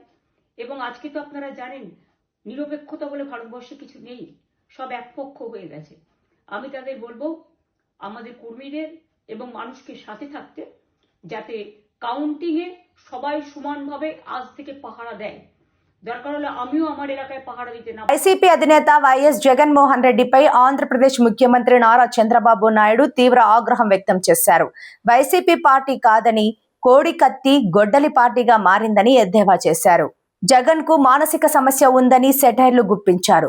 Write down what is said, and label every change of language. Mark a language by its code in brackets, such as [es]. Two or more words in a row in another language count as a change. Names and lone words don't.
[bn] এবং আজকে তো আপনারা জানেন নিরপেক্ষতা বলে ভারতবর্ষে কিছু নেই, সব একপক্ষ হয়ে গেছে। আমি তাদের বলবো আমাদের কর্মীদের এবং মানুষকে সাথে থাকতে, যাতে কাউন্টিংয়ে সবাই সমানভাবে আজ থেকে পাহারা দেয়। দরকার হলে আমিও আমার এলাকায় পাহারা দিতে না। [te] వైసీపీ అధినేత వైఎస్ జగన్మోహన్ రెడ్డిపై ఆంధ్రప్రదేశ్ ముఖ్యమంత్రి నారా చంద్రబాబు నాయుడు తీవ్ర ఆగ్రహం వ్యక్తం చేశారు. వైసీపీ పార్టీ కాదని, కోడికత్తి గొడ్డలి పార్టీగా మారిందని ఎద్దేవా చేశారు. జగన్ కు మానసిక సమస్య ఉందని సెటైర్లు గుప్పించారు.